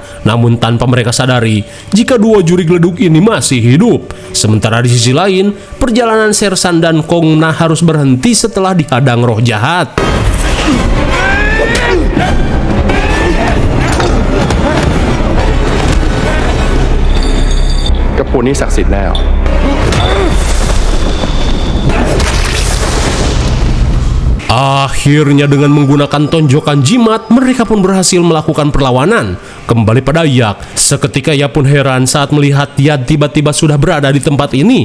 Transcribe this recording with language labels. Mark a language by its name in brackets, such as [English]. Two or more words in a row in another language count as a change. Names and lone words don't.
[Indonesian] Namun tanpa mereka sadari jika dua jurig leduk ini masih hidup. Sementara di sisi lain, perjalanan Sersan dan Kongna harus berhenti setelah dihadang roh jahat. Kepun ini [Thai] ศักดิ์สิทธิ์แล้ว [Indonesian] Akhirnya dengan menggunakan tonjokan jimat, mereka pun berhasil melakukan perlawanan. Kembali pada Yak, seketika ia pun heran saat melihat Yad tiba-tiba sudah berada di tempat ini.